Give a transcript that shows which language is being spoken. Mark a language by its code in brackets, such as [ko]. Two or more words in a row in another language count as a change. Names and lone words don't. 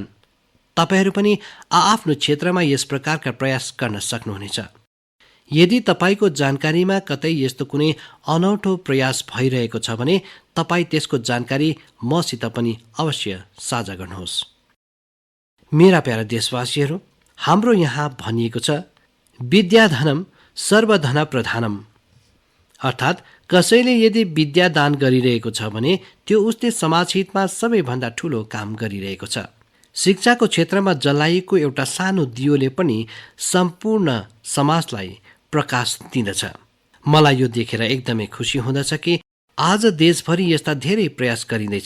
[ne] तपाईँहरू पनि आआफ्नो क्षेत्रमा यस प्रकारका प्रयास गर्न सक्नुहुनेछ। यदि तपाईँको जानकारीमा कतै यस्तो कुनै अनौठो प्रयास भइरहेको छ भने तपाईँ त्यसको जानकारी मसित पनि अवश्य साझा गर्नुहोस्। मेरा प्यारा देशवासीहरू, हाम्रो यहाँ भनिएको छ, [sa] विद्याधनम सर्वधन प्रधानम, [ne] अर्थात् कसैले यदि विद्या दान गरिरहेको छ भने त्यो उसले समाजहितमा सबैभन्दा ठूलो काम गरिरहेको छ। शिक्षाको क्षेत्रमा जलाइएको एउटा सानो दियोले पनि सम्पूर्ण समाजलाई प्रकाश दिँदछ। मलाई यो देखेर एकदमै खुसी हुँदछ कि आज देशभरि यस्ता धेरै प्रयास गरिँदैछ।